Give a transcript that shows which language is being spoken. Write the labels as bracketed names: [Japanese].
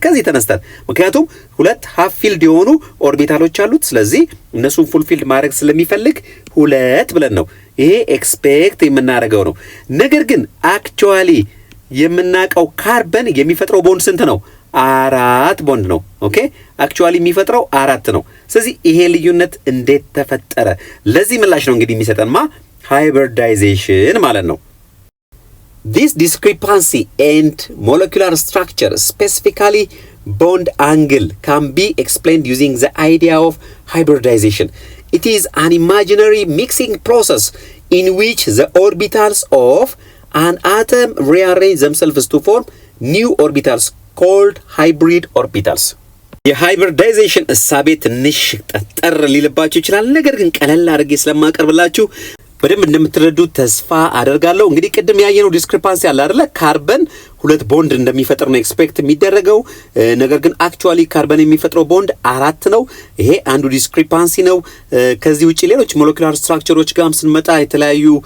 [Amharic] ከዚህ ተነስተን ምክንያቱም ሁለት ሃፍ ፊልድ የሆኑ ኦርቢታሎች አሉት። ስለዚህ እነሱን ፉል ፊልድ ማድረግ ስለሚፈልግ ሁለት ብለን ነው ይሄ ኤክስፔክት የምናደርገው ነው። ነገር ግን አክቹአሊ የምናውቀው ካርበን የሚፈጥረው ቦንድ ስንት ነው? 4 ቦንድ ነው። ኦኬ አክቹአሊ የሚፈጥረው 4 ነው። ስለዚህ ይሄ ልዩነት እንዴት ተፈጠረ? ለዚህ ምላሽ ነው እንግዲህ የሚሰጠንማ hybridization ማለት ነው። [English] This discrepancy and molecular structure, specifically bond angle, can be explained using the idea of hybridization. It is an imaginary mixing process in which the orbitals of an atom rearrange themselves to form new orbitals called hybrid orbitals. [Amharic] የሃይብሪዳይዜሽን እሳቤ ትንሽ ጠጠር ሊልባችሁ ይችላል። ነገር ግን ቀለል አድርጌ ስለማቀርብላችሁ በደንብ እንደምትረዱት ተስፋ አደርጋለሁ። እንግዲህ ቅድም ያየነው ዲስክሪፓንሲ አለ አይደለ? ካርበን ሁለት ቦንድ እንደሚፈጥር ነው ኤክስፔክት የሚደረገው። ነገር ግን አክቹአሊ ካርበን የሚፈጥረው ቦንድ 4 ነው። ይሄ አንዱ ዲስክሪፓንሲ ነው። ከዚህ ውጪ ሌሎች ሞለኪውላር ስትራክቸሮች ጋርም ስንመጣ የተለያዩ